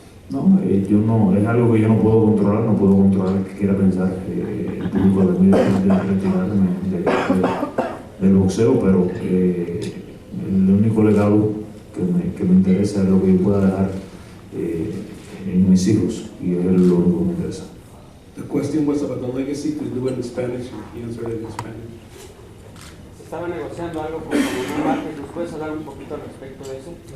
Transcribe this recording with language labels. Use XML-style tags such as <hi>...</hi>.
<es>No, yo no, es algo que yo no puedo controlar el que quiera pensar el público de mí después de retirarme del boxeo, pero el único legado que me interesa es lo que yo pueda dejar en mis hijos, y es lo único que me interesa.</es> <en>The question was about the legacy, to do it in Spanish, and he answered it in Spanish.</en> <es>Estaba negociando algo con Manuel Márquez, ¿nos puedes hablar un poquito al respecto de eso?</es>